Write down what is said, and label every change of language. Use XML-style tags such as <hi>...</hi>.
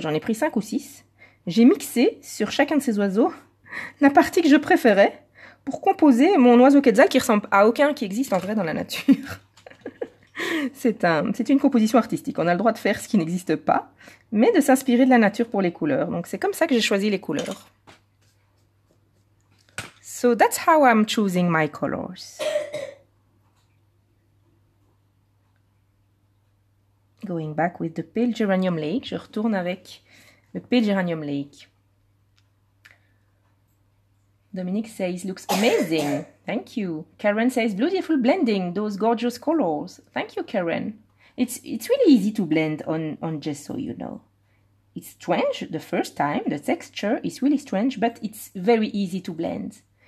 <fr>J'en ai pris 5 ou 6. J'ai mixé sur chacun de ces oiseaux la partie que je préférais pour composer mon oiseau quetzal qui ressemble à aucun qui existe en vrai dans la nature. C'est une composition artistique. On a le droit de faire ce qui n'existe pas, mais de s'inspirer de la nature pour les couleurs. Donc, c'est comme ça que j'ai choisi les couleurs.</fr> <en>So that's how I'm choosing my colors. Going back with the Pale Geranium Lake.</en> <fr>Je retourne avec le Pale Geranium Lake.</fr> <en>Dominique says, looks amazing. Thank you. Karen says, beautiful blending, those gorgeous colors. Thank you, Karen. It's really easy to blend on gesso, you know. It's strange the first time. The texture is really strange, but it's very easy to blend.</en>